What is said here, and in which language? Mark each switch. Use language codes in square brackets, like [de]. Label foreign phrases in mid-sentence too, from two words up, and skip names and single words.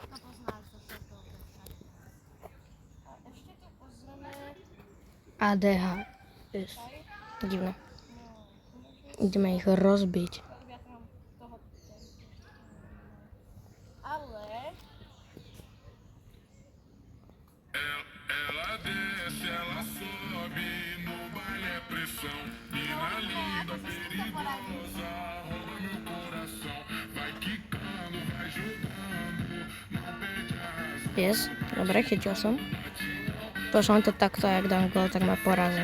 [sk] To poznáš, to všetko. ADH. [pl] Jest dziwne. [sk] Ideme ich rozbiť. Ale... [pt] Ela desce, ela sobe, no baile é pressão. Mina linda, perigosa, rouba meu coração. Vai quicando, vai jogando, não perde a razão. [pl] Jest. [sk] Dobre, chytil som. Pošlom to takto, jak dám gól, tak ma porazil.